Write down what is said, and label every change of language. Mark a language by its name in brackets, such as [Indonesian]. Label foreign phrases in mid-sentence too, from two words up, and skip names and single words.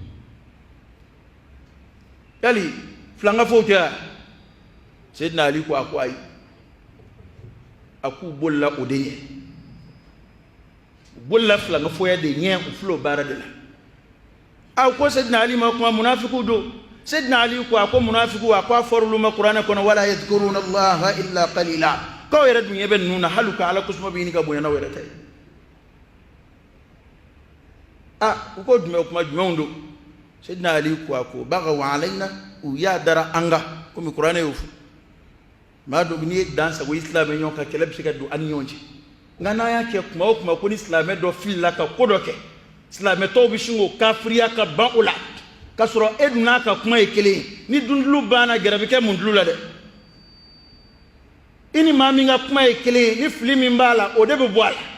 [Bambara] yali filankafow tɛ wa sidina ali ko a ko ayi a k'u bolila o de ɲɛ u bolila filankafoya de ɲɛ u filɛ o baara de la a ko sidina ali ma kuma munafikiw don sidina ali ko a ko munafikiw a ko a fɔra olu ma kuranɛ kɔnɔ [Arabic] ولا يذكرون الله إلا قليلا [Bambara] k'aw yɛrɛ dun ɲɛ bɛ ninnu na hali u ka ala kosuma bɛ ɲini ka bonya n'aw yɛrɛ ta ye u ko jumɛn kuma jumɛnw don sidina ali ko a ko bagaw alayna u y'a dara an kan komi kuranɛ y'o fɔ maa dɔ n'i ye dan sago i silamɛ ɲɔgɔn kan kɛlɛ bɛ se ka don an ni ɲɔgɔn cɛ nka n'an y'a kɛ kuma o kuma ko ni silamɛ dɔ filila ka ko dɔ kɛ silamɛ tɔw bɛ sin k'o kafiriya ka ban o la k'a sɔrɔ e dun n'a ka kuma ye kelen ye ni dundulu banna gɛrɛ bɛ kɛ mun dulu la dɛ i ni maa min ka kuma ye kelen ye ni fili min b'a la o de bɛ bɔ a la